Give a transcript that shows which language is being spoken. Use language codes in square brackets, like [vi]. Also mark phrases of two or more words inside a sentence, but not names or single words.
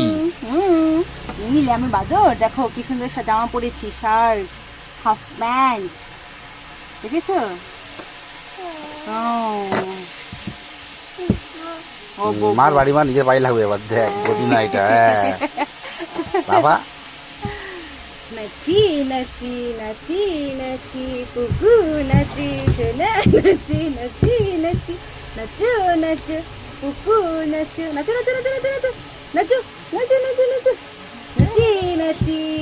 [bn] নিলে আমি বাদর। দেখো কি সুন্দর জামা পরেছি, শার্ট, হাফ প্যান্ট, দেখেছো? মার বাড়ি মা, নিজের বাড়ি লাগবে এবার। দেখ গদি না এটা, বাবা। নাচি নাচি নাচি নাচি কুকু নাচি, সোনা নাচি নাচি নাচি, নাচো নাচো কুকু নাচো, নাচো নাচো নাচো নাচো নাচো নাচো নাচো নাচো নাচো নাচি নাচি।